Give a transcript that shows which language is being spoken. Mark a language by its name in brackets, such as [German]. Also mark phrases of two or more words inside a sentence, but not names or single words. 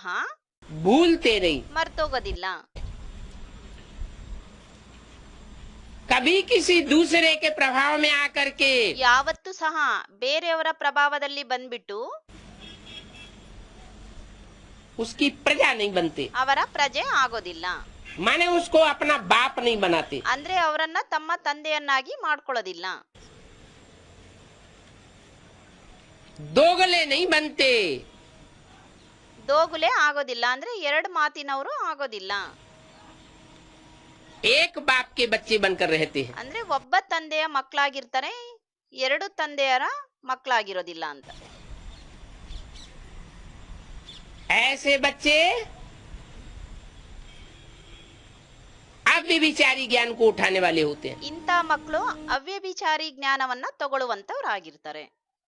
[Hindi] भूलते नहीं। [Kannada] ಮರ್ತೋಗೋದಿಲ್ಲ. [Hindi] कभी किसी दूसरे के प्रभाव में आकर के [Kannada] ಯಾವತ್ತೂ ಸಹ ಬೇರೆಯವರ ಪ್ರಭಾವದಲ್ಲಿ ಬಂದ್ಬಿಟ್ಟು [Hindi] उसकी प्रजा नहीं बनते, [Kannada] ಅವರ ಪ್ರಜೆ ಆಗೋದಿಲ್ಲ. [Hindi] माने उसको अपना बाप नहीं बनाते। [Kannada] ಅಂದ್ರೆ ಅವರನ್ನ ತಮ್ಮ ತಂದೆಯನ್ನಾಗಿ ಮಾಡ್ಕೊಳ್ಳೋದಿಲ್ಲ. [Hindi] दोगले नहीं बनते, [Kannada] ದೋಗುಲೆ ಆಗೋದಿಲ್ಲ, ಅಂದ್ರೆ ಎರಡು ಮಾತಿನವರು ಆಗೋದಿಲ್ಲ. [Hindi] एक बाप के बच्चे बनकर रहते हैं। [Kannada] ಅಂದ್ರೆ ಒಬ್ಬ ತಂದೆಯ ಮಕ್ಕಳಾಗಿರ್ತಾರೆ, ಎರಡು ತಂದೆಯರ ಮಕ್ಕಳಾಗಿರೋದಿಲ್ಲ ಅಂತ. [Hindi] ऐसे बच्चे अब अव्यभिचारी ज्ञान को उठाने वाले होते हैं। [Kannada] ಇಂಥ ಮಕ್ಕಳು ಅವ್ಯಭಿಚಾರಿ ಜ್ಞಾನವನ್ನ ತಗೊಳ್ಳುವಂತವ್ರಾಗಿರ್ತಾರೆ.